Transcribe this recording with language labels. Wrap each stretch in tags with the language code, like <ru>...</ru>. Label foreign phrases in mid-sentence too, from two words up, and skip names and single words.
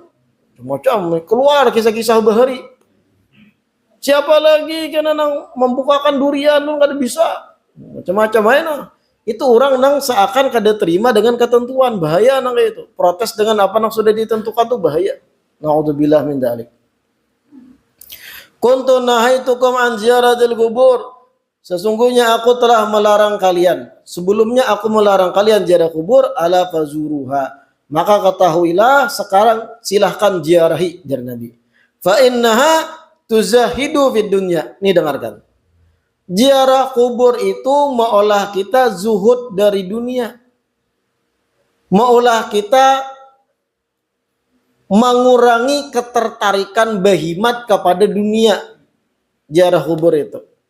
<bjn>Macam keluar kisah-kisah bahari. Siapa lagi kena nang membukakan durian pun kada bisa. Macam-macam aja nah. Itu orang nang seakan kada terima dengan ketentuan, bahaya nang kayak itu. Protes dengan apa nang sudah ditentukan tuh bahaya.</bjn> <ar>نعوذ بالله من ذلك. كنت نهيتكم عن زيارة القبور.</ar> <bjn>Sesungguhnya aku telah melarang kalian. Sebelumnya aku melarang kalian ziarah kubur,</bjn> <ar>ألا فزوروها.</ar> <bjn>Maka ketahuilah sekarang silahkan ziarahi, jar Nabi.</bjn> <ar>فإنها تزهد في الدنيا.</ar> <bjn>Nih dengarkan. Ziarah kubur itu maulah kita zuhud dari dunia. Maulah kita mengurangi ketertarikan bahimat kepada dunia. Ziarah kubur itu.</bjn>